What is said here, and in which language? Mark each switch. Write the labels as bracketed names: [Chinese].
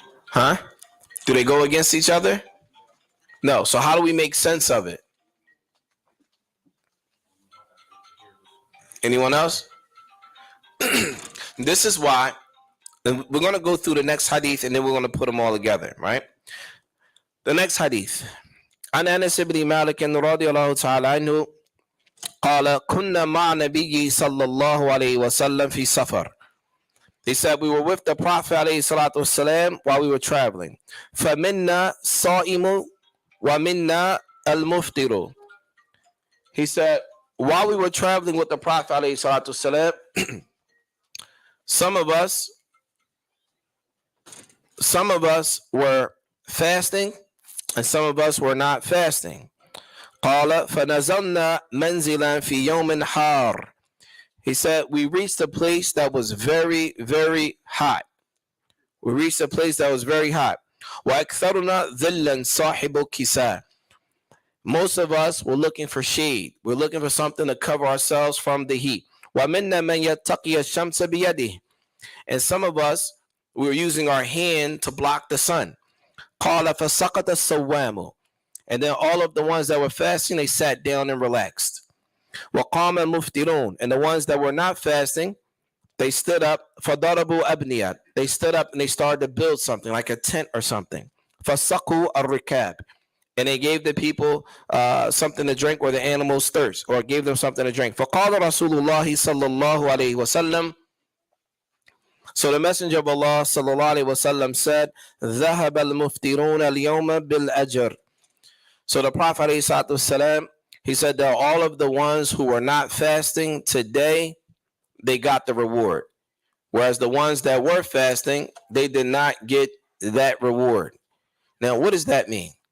[English] Huh? Do they go against each other? No. So how do we make sense of it? Anyone else? This is why we're going to go through the next hadith and then we're going to put them all together, right? The next hadith. [Arabic] عن أنس بن مالك رضي الله تعالى عنه قال كنا مع النبي صلى الله عليه وسلم في سفر. [English] He said we were with the Prophet [Arabic] عليه الصلاة والسلام [English] while we were traveling. [Arabic] فمنا صائم ومنا المفطر. [English] He said while we were traveling with the Prophet [Arabic] عليه الصلاة والسلام, [English] some of us were fasting and some of us were not fasting. [Arabic] قال فنزلنا منزلا في يوم حار. [English] He said we reached a place that was very, very hot. We reached a place that was very hot. [Arabic] وأكثرنا ظلا صاحب كساء. [English] Most of us were looking for shade. We're looking for something to cover ourselves from the heat. [Arabic] ومنا من يتقي الشمس بيده. [English] And some of us, we were using our hand to block the sun. [Arabic] قال فسقط الصوام. [English] And then all of the ones that were fasting, they sat down and relaxed. [Arabic] وقام المفطرون. [English] And the ones that were not fasting, they stood up. [Arabic] فضربوا أبنية. [English] They stood up and they started to build something like a tent or something. [Arabic] فسقوا الركاب. [English] And they gave the people something to drink where the animals thirst, or gave them something to drink. [Arabic] فقال رسول الله صلى الله عليه وسلم. [English] So the Messenger of Allah sallallahu alaihi wasallam said, [Arabic] ذهب المفطرون اليوم بالأجر. [English] So the Prophet alayhi salatu, he said that all of the ones who were not fasting today, they got the reward. Whereas the ones that were fasting, they did not get that reward. Now, what does that mean?